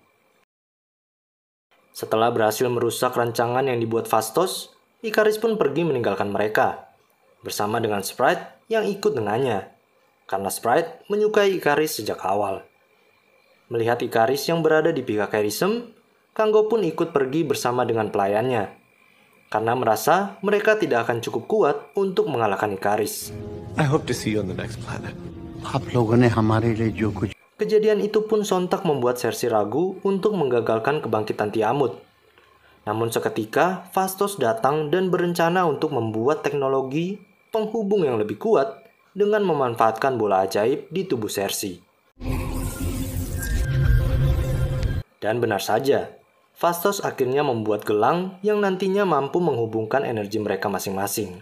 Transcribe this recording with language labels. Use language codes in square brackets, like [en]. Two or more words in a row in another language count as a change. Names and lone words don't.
[id] Setelah berhasil merusak rancangan yang dibuat Phastos, Ikaris pun pergi meninggalkan mereka, bersama dengan Sprite yang ikut dengannya, karena Sprite menyukai Ikaris sejak awal. Melihat Ikaris yang berada di pihak Arishem, Kanggo pun ikut pergi bersama dengan pelayannya, karena merasa mereka tidak akan cukup kuat untuk mengalahkan Ikaris. [en] I hope to see you on the next planet. [hi] आप लोगों ने हमारे लिए जो कुछ [id] Kejadian itu pun sontak membuat Cersei ragu untuk menggagalkan kebangkitan Tiamut. Namun seketika, Phastos datang dan berencana untuk membuat teknologi penghubung yang lebih kuat dengan memanfaatkan bola ajaib di tubuh Cersei. Dan benar saja, Phastos akhirnya membuat gelang yang nantinya mampu menghubungkan energi mereka masing-masing.